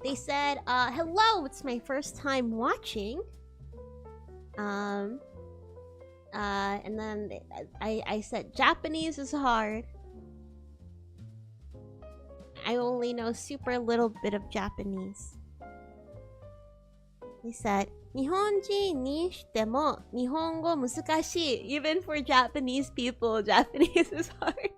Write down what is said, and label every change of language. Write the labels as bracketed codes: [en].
[en] They said, hello, it's my first time watching. And then I said, Japanese is hard. I only know super little bit of Japanese. They said, [ja] 日本人にしても日本語難しい. [en] Even for Japanese people, Japanese is hard.